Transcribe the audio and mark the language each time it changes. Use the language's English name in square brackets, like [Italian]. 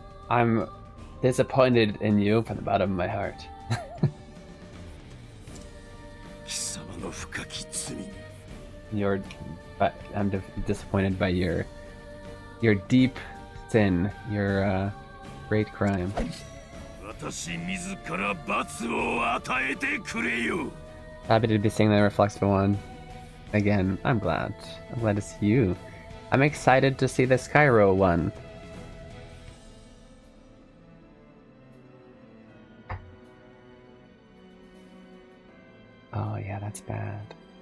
[English] I'm disappointed in you from the bottom of my heart. [Japanese] 貴様の深き罪に。 [English] But I'm disappointed by your deep sin, your great crime. [Japanese] 私自ら罰を与えてくれよ。 [English] Happy to be seeing the reflexive one again. I'm glad to see you. I'm excited to see the Skyro one. Oh yeah, that's bad.